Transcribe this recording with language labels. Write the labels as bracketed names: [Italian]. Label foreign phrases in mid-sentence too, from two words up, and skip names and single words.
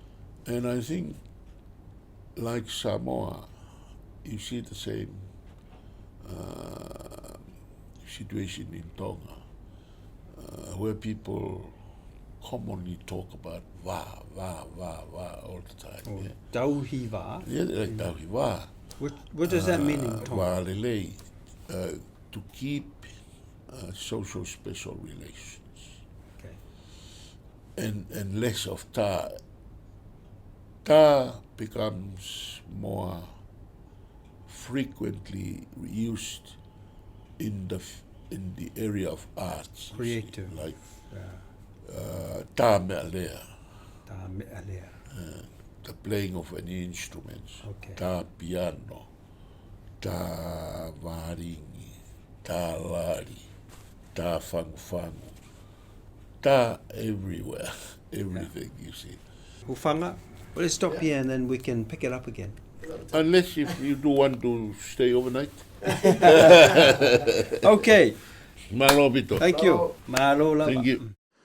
[English] And I think, like Samoa, you see the same situation in Tonga, where people commonly talk about Vā all the time. Oh, Yeah, [Tongan] tauhi wā. [English] yeah, like [Tongan] tauhi Vā. [English] What does that mean in Tongan? [Tongan] Vā lelei, [English] to keep social special relations. Okay. And less of tā. Tā becomes more frequently used in the area of arts. Creative. Like Yeah. [Tongan] tā mea lea, Tā mea lea. [English] the playing of any instruments. Okay. [Tongan] Tā piano, tā varingi, tā lari, tā fangu, tā [English] everywhere, everything you see. Hūfanga? Well, let's stop here and then we can pick it up again. Unless if you do want to stay overnight. Okay. [Tongan] Malo Vito. [English] Thank you. [Samoan] Mahalo lava. [English] Thank you.